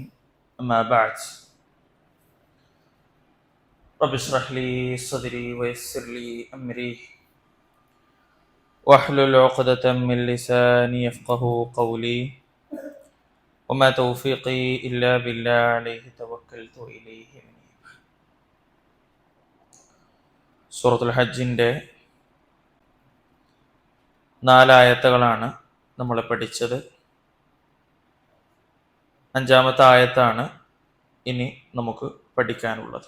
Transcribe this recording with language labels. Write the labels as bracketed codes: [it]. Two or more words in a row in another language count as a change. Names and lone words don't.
[ar] أما بعد، رب اشرح لي صدري ويسر لي أمري واحلل عقدة من لساني يفقه قولي. وما توفيقي إلا بالله عليه توكلت إليه منيب. [ml] സൂറത്തുൽ ഹജ്ജിൻ്റെ 4 ആയത്തുകളാണ് നമ്മൾ പഠിച്ചത്. 5-ാമത്തെ ആയത്താണ് ഇനി നമുക്ക് പഠിക്കാനുള്ളത്.